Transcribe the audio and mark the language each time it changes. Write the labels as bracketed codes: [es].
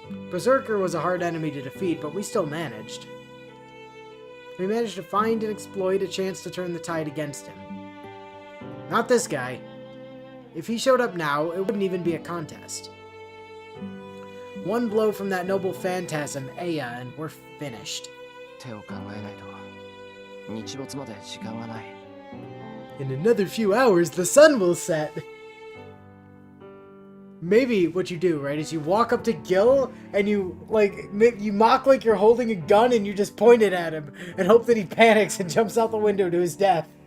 [en] Berserker was a hard enemy to defeat, but we still managed. We managed to find and exploit a chance to turn the tide against him. Not this guy. If he showed up now, it wouldn't even be a contest. One blow from that noble phantasm, Aya, and we're finished. [ja] 手を考えないと日没まで時間がない。 [en] In another few hours, the sun will set. Maybe what you do, right, is you walk up to Gil and you mock like you're holding a gun and you just point it at him and hope that he panics and jumps out the window to his death.